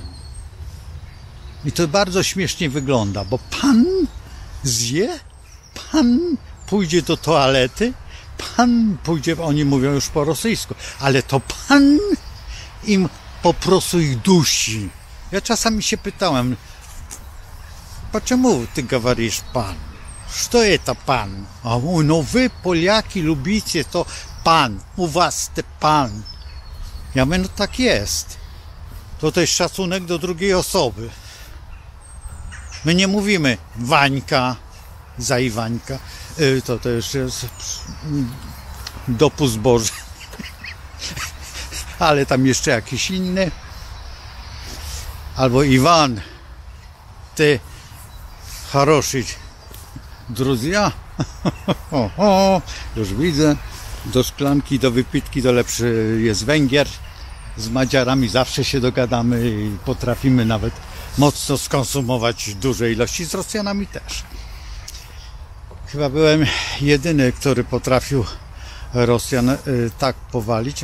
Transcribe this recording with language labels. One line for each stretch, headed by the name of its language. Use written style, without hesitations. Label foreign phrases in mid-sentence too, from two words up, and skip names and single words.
Polish: I to bardzo śmiesznie wygląda, bo pan zje, pan pójdzie do toalety, pan pójdzie, oni mówią już po rosyjsku, ale to pan im po prostu ich dusi. Ja czasami się pytałem,
Russian: почему ты говоришь pan? Что это pan?
Polish: A mówi, no wy Poliaki lubicie to pan, u was te pan. Ja mówię, no tak jest. To jest szacunek do drugiej osoby. My nie mówimy Wańka za Iwańka. To jeszcze jest dopust Boży. Ale tam jeszcze jakiś inny. Albo Iwan,
Russian: ты хороший друзья.
Polish: Już widzę. Do szklanki, do wypitki to lepszy jest Węgier. Z Madziarami zawsze się dogadamy i potrafimy nawet mocno skonsumować duże ilości, z Rosjanami też. Chyba byłem jedyny, który potrafił Rosjan tak powalić.